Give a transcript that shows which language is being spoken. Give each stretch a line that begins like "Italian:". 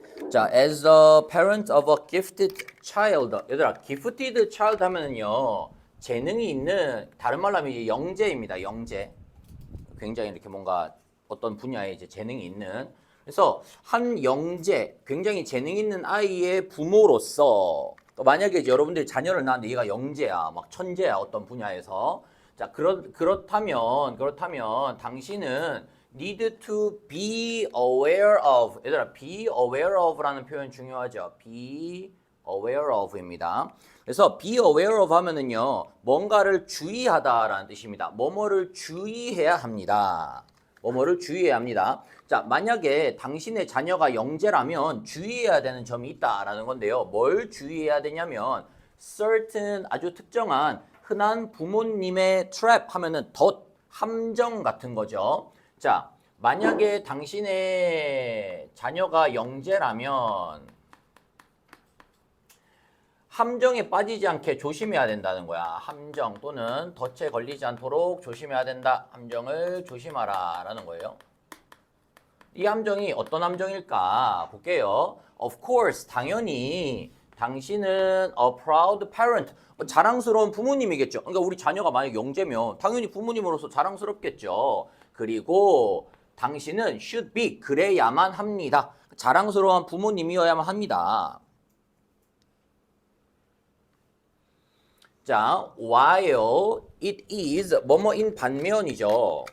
English: 자, as a parent of a gifted child.
Korean: 얘들아, gifted child 하면은요, 재능이 있는, 다른 말로 하면 이제 영재입니다. 영재. 굉장히 이렇게 뭔가 어떤 분야에 이제 재능이 있는. 그래서 한 영재, 굉장히 재능 있는 아이의 부모로서, 만약에 이제 여러분들이 자녀를 낳았는데 얘가 영재야, 막 천재야, 어떤 분야에서. 자, 그렇다면 당신은
English: need to be aware of.
Korean: 얘들아,
English: be aware of
Korean: 라는 표현 중요하죠.
English: be aware of입니다.
Korean: 그래서
English: be aware of
Korean: 하면은요, 뭔가를 주의하다라는 뜻입니다. 뭐뭐를 주의해야 합니다. 뭐뭐를 주의해야 합니다. 자, 만약에 당신의 자녀가 영재라면 주의해야 되는 점이 있다라는 건데요. 뭘 주의해야 되냐면 certain 아주 특정한 흔한 부모님의 trap 하면은 덫, 함정 같은 거죠. 자, 만약에 당신의 자녀가 영재라면 함정에 빠지지 않게 조심해야 된다는 거야. 함정 또는 덫에 걸리지 않도록 조심해야 된다. 함정을 조심하라 라는 거예요. 이 함정이 어떤 함정일까? 볼게요.
English: Of course,
Korean: 당연히 당신은
English: a proud parent,
Korean: 자랑스러운 부모님이겠죠. 그러니까 우리 자녀가 만약 영재면 당연히 부모님으로서 자랑스럽겠죠. 그리고 당신은
English: should be,
Korean: 그래야만 합니다. 자랑스러운 부모님이어야만 합니다. 자,
English: while it is,
Korean: 뭐뭐인 반면이죠.